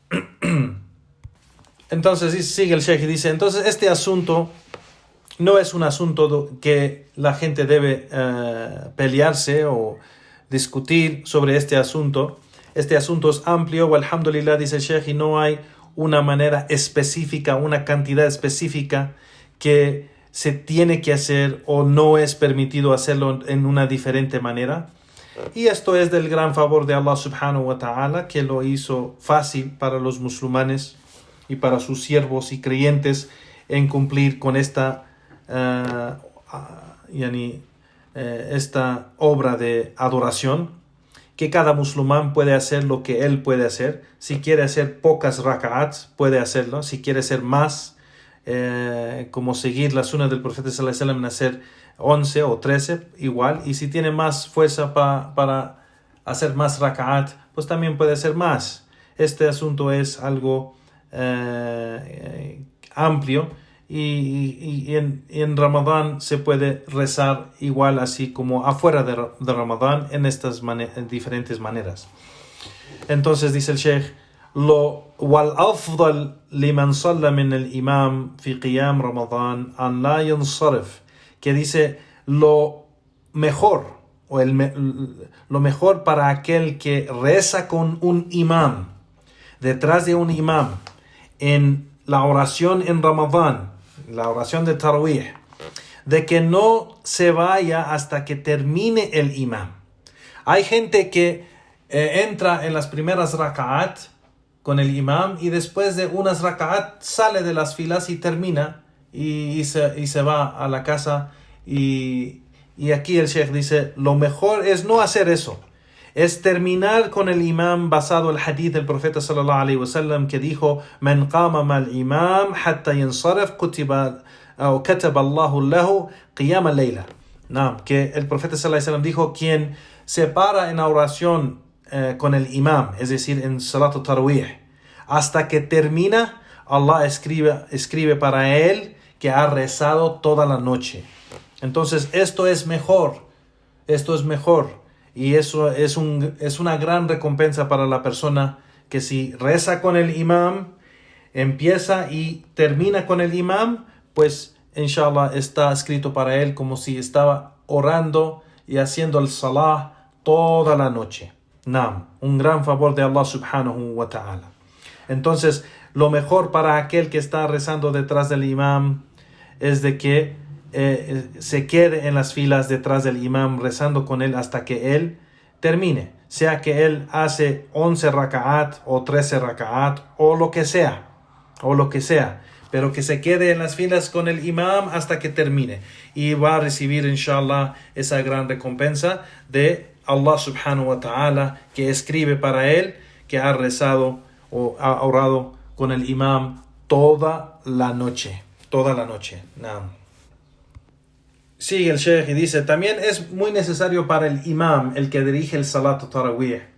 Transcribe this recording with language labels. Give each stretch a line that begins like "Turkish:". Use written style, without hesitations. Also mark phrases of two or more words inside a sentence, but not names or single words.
Spanish: Entonces sigue el Sheikh y dice, entonces este asunto no es un asunto que la gente debe pelearse o discutir sobre este asunto. Este asunto es amplio, walhamdulillah, dice el Sheikh, y no hay una manera específica, una cantidad específica que se tiene que hacer o no es permitido hacerlo en una diferente manera. Y esto es del gran favor de Allah
Arabic: سبحانه وتعالى,
Spanish: que lo hizo fácil para los musulmanes y para sus siervos y creyentes en cumplir con esta obra de adoración, que cada musulmán puede hacer lo que él puede hacer. Si quiere hacer pocas raka'ats, puede hacerlo. Si quiere hacer más, como seguir la sunna del profeta
Arabic: صلى الله عليه وسلم
Spanish: en hacer 11 o 13, igual. Y si tiene más fuerza para hacer más raka'at, pues también puede hacer más. Este asunto es algo amplio y en Ramadán se puede rezar igual así como afuera de Ramadán en estas diferentes maneras. Entonces dice el Sheikh,
Arabic: والأفضل لمن صلى من الإمام في قيام رمضان أن لا ينصرف,
Spanish: que dice lo mejor para aquel que reza con un imam, detrás de un imam, en la oración en Ramadán, la oración de Tarawih, de que no se vaya hasta que termine el imam. Hay gente que entra en las primeras raka'at con el imam y después de unas raka'at sale de las filas y termina y se va a la casa. Y aquí el Sheikh dice, lo mejor es no hacer eso. Es terminar con el imam basado en el hadith del profeta
Arabic: صلى الله عليه وسلم
Spanish: que dijo,
Arabic: من قام مع الإمام حتى ينصرف كتب الله له قيام الليلة.
Spanish: Que el profeta
Arabic: صلى الله عليه وسلم
Spanish: dijo, quien se para en la oración con el imam, es decir, en
Arabic: صلاة التراويح,
Spanish: hasta que termina, Allah escribe para él que ha rezado toda la noche. Entonces esto es mejor. Y eso es una gran recompensa para la persona que si reza con el imam, empieza y termina con el imam, pues inshallah está escrito para él como si estaba orando y haciendo el salah toda la noche. Un gran favor de Allah
Arabic: سبحانه وتعالى.
Spanish: Entonces, lo mejor para aquel que está rezando detrás del imam es de que se quede en las filas detrás del imam rezando con él hasta que él termine, sea que él hace 11 raka'at o 13 raka'at o lo que sea, pero que se quede en las filas con el imam hasta que termine y va a recibir inshallah esa gran recompensa de Allah
Arabic: سبحانه وتعالى,
Spanish: que escribe para él que ha rezado o ha orado con el imam toda la noche. Sigue el Sheikh y dice, también es muy necesario para el imam, el que dirige el
Arabic: صلاة التراويح,